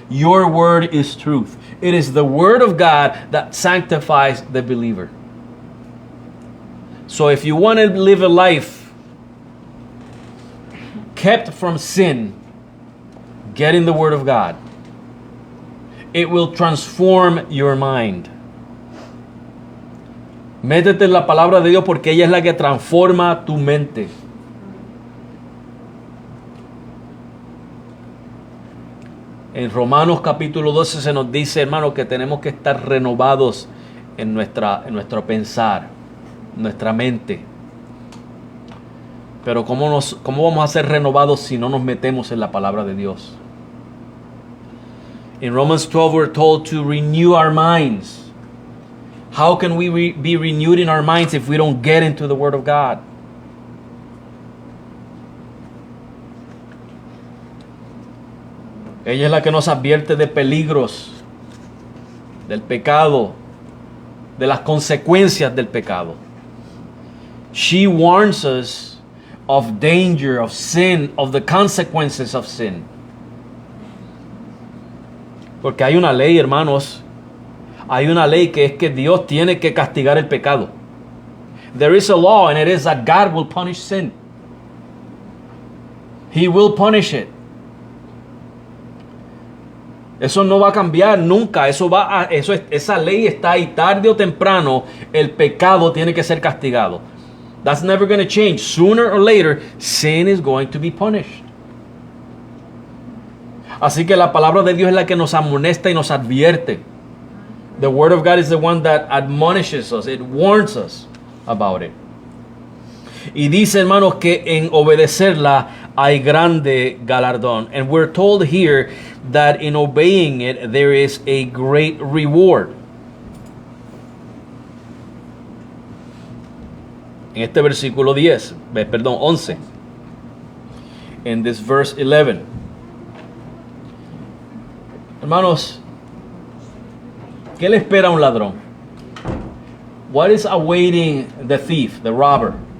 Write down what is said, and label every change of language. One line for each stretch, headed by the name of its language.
English: Your word is truth. It is the word of God that sanctifies the believer. So if you want to live a life kept from sin, get in the word of God. It will transform your mind.
Spanish: Métete en la palabra de Dios porque ella es la que transforma tu mente. En Romanos capítulo 12 se nos dice, hermano, que tenemos que estar renovados en nuestro pensar, en nuestra mente. Pero ¿cómo vamos a ser renovados si no nos metemos en la palabra de Dios?
English: In Romans 12 we're told to renew our minds. How can we be renewed in our minds if we don't get into the Word of God?
Spanish: Ella es la que nos advierte de peligros, del pecado, de las consecuencias del pecado.
English: She warns us of danger, of sin, of the consequences of sin.
Spanish: Porque hay una ley, hermanos, hay una ley que es que Dios tiene que castigar el pecado.
English: There is a law, and it is that God will punish sin. He will punish it.
Spanish: Eso no va a cambiar nunca. Esa ley está ahí. Tarde o temprano, el pecado tiene que ser castigado.
English: That's never going to change. Sooner or later, sin is going to be punished.
Spanish: Así que la palabra de Dios es la que nos amonesta y nos advierte.
English: The word of God is the one that admonishes us. It warns us about it.
Spanish: Y dice, hermanos, que en obedecerla hay grande galardón.
English: And we're told here that in obeying it there is a great reward.
Spanish: En este versículo 11.
English: In this verse 11.
Spanish: Hermanos, ¿qué le espera a un ladrón?
English: What is awaiting the thief, the robber?